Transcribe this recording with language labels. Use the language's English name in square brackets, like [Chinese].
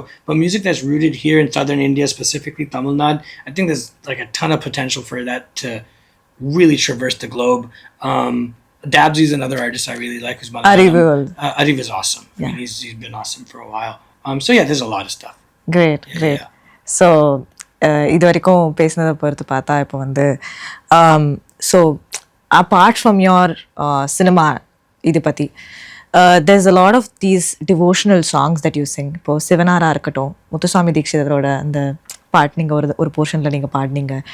[English] But music that's rooted here in southern India, specifically Tamil Nadu, I think there's like a ton of potential for that to really traverse the globe. Dabsy's another artist I really like, who's Malayalam. Ariv is awesome. Yeah. I mean, he's been awesome for a while. So yeah, there's a lot of stuff. Great. Yeah. [Tamil] So இது வரைக்கும் பேசினதை பொறுத்து பார்த்தா இப்போ வந்து [English] so apart from your cinema [Tamil] இது பற்றி [English] there's a lot of these devotional songs that you sing. [Tamil] இப்போ சிவனாரா இருக்கட்டும், முத்துசாமி தீட்சிதரோட அந்த பாட்டு நீங்கள் ஒரு போர்ஷனில் நீங்கள் பாடினீங்க.